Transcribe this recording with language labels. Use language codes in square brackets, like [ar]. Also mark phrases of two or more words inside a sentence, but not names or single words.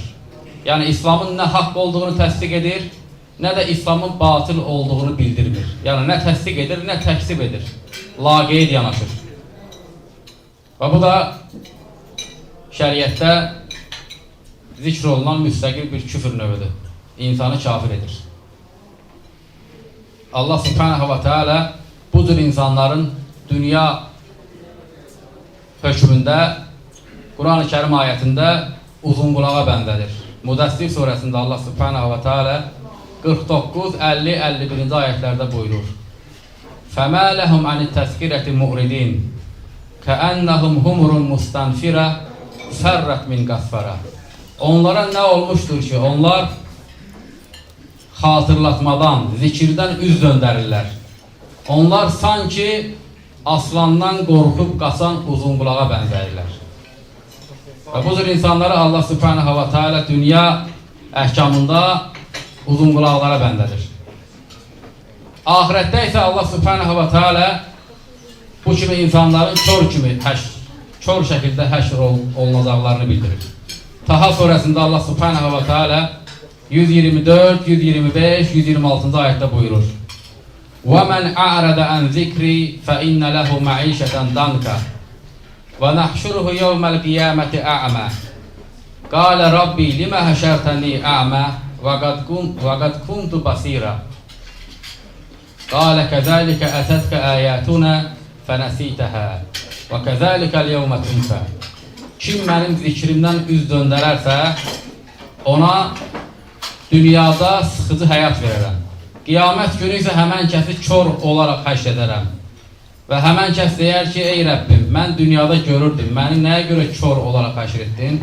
[az] Yəni, İslamın nə haqq olduğunu təsdiq edir, nə də İslamın batıl olduğunu bildirmir. Yəni, nə təsdiq edir, nə təksib edir. Laqeyd yanaşır. Və bu da şəriətdə zikr olunan müstəqil bir küfür növüdür. İnsanı kafir edir. [ar] الله سبحانه وتعالى [az] bu cür insanların dünya hökmündə, Quran-ı Kərim ayətində uzun qulağa bəndədir. Müddəssir surəsində [ar] الله سبحانه وتعالى [az] 49, 50, 51-ci ayətlərdə buyurur. [ar] فَمَا لَهُمْ عَنِ التَّذْكِرَةِ مُعْرِضِينَ كَأَنَّهُمْ هُمُرٌ مُسْتَنْفِرَةٌ فَرَّتْ مِنْ قَسْفَرَةٍ. [az] Onlara nə olmuşdur ki, onlar xatırlatmadan, zikirdən üz döndərirlər. Onlar sanki aslandan qorxub qaçan uzun qulağa bənzəyirlər. Və bu cür insanları [ar] الله سبحانه وتعالى [az] dünya əhkamında uzun qulaqlara bəndədir. Ahirətdə isə [ar] الله سبحانه وتعالى [az] bu kimi insanların kör şəkildə həşr olunacaqlarını bildirir. Taha surəsində [ar] الله سبحانه وتعالى [az] 124, 125, 126-cı ayətdə buyurur. [ar] وَمَنْ أَعْرَدَ عَنْ ذِكْرِي فَإِنَّ لَهُ مَعِيشَةً ضَنْكًا وَنَحْشُرُهُ يَوْمَ الْقِيَامَةِ أَعْمَى قَالَ رَبِّي لِمَ حَشَرْتَنِي أَعْمَى وَقَدْ كُنْتُ بَصِيرًا قَالَ كَذَلِكَ أَتَتْكَ آيَاتُنَا فَنَسِيتَهَا وَكَذَلِكَ الْيَوْمَ تُنْسَى. [az] Kim mənim zikrimdən üz döndərərsə, ona dünyada sıxıcı həyat verərəm. Qiyamət günü isə həmən kəsi kör olaraq həşr edərəm. Və həmən kəs deyər ki, ey Rəbbim, mən dünyada görürdüm, məni nəyə görə kör olaraq həşr etdin?